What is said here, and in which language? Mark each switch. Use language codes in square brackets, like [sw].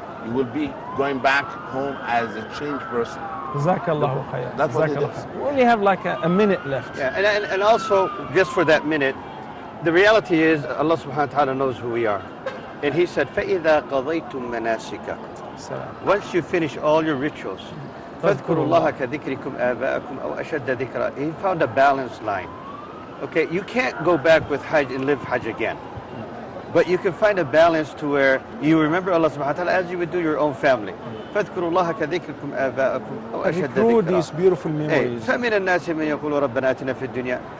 [en] You will be going back home as a changed person. Jazakallahu khayr. That's what it is. We only have like a minute left. Yeah, and also, just for that minute, the reality is Allah subhanahu wa ta'ala knows who we are. And He said, [ar] فَإِذَا قَضَيْتُم مَنَاسِكَ. [en] Once you finish all your rituals, [ar] فَاذْكُرُوا اللَّهَ كَذِكْرِكُمْ آبَاءَكُمْ أَوْ أَشَدَّ ذِكْرًا. [en] He found a balanced line. Okay, you can't go back with Hajj and live Hajj again. But you can find a balance to where you remember Allah subhanahu wa ta'ala as you would do your own family. [ar] فَاذْكُرُوا اللَّهَ كَذِكْرِكُمْ آبَاءَكُمْ أَوْ أَشَدَّ [en] Recruit [ar] ذِكْرًا. [en] these beautiful memories. [ar] فَمِنَ النَّاسِ مَنْ يَقُولُ رَبَّنَا آتِنَا فِي الدُّنْيا.